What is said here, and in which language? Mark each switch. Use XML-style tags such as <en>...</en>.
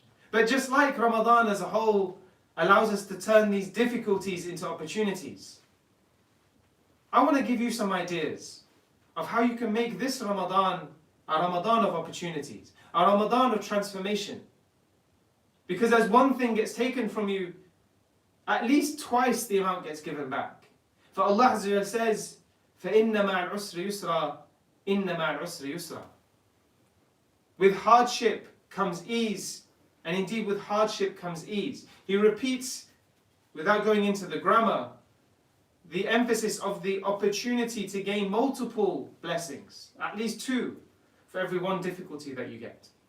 <en>But just like Ramadan as a whole allows us to turn these difficulties into opportunities, I want to give you some ideas of how you can make this Ramadan a Ramadan of opportunities, a Ramadan of transformation. Because as one thing gets taken from you, at least twice the amount gets given back. For Allah Azza wa Jalla says,</en> <ar>فَإِنَّ مَعَ الْعُسْرِ يُسْرًا إِنَّ مَعَ الْعُسْرِ يُسْرًا.</ar> <en>With hardship comes ease, and indeed with hardship comes ease. He repeats, without going into the grammar, the emphasis of the opportunity to gain multiple blessings, at least two, for every one difficulty that you get.</en>